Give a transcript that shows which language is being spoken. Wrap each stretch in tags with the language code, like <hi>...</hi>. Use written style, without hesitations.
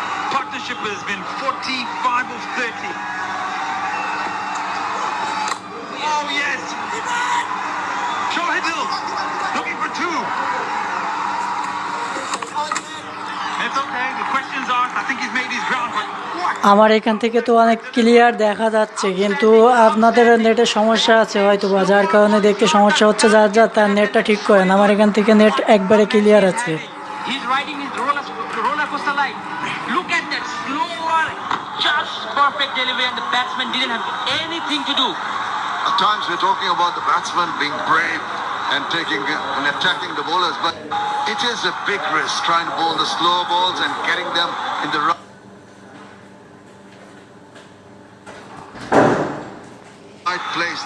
<en>Partnership has been 45 of 30. Oh yes! Shahidul looking for two. It's okay. The questions asked. I think he's made his ground, but what?</en> <bn>আমার এখান থেকে তো অনেক clear দেখা যাচ্ছে, কিন্তু আপনাদের নেটের সমস্যা আছে হয়তো বা, যার কারণে দেখতে সমস্যা হচ্ছে। যার যার তার নেটটা ঠিক করেন। আমার এখান থেকে নেট একবারে ক্লিয়ার আছে।</bn> <en>He's riding his roller coaster ride. Look at that slower, just perfect delivery, and the batsman didn't have anything to do. At times we're talking about the batsman being brave and taking and attacking the bowlers, but it is a big risk trying to bowl the slow balls and getting them in the right place.</en>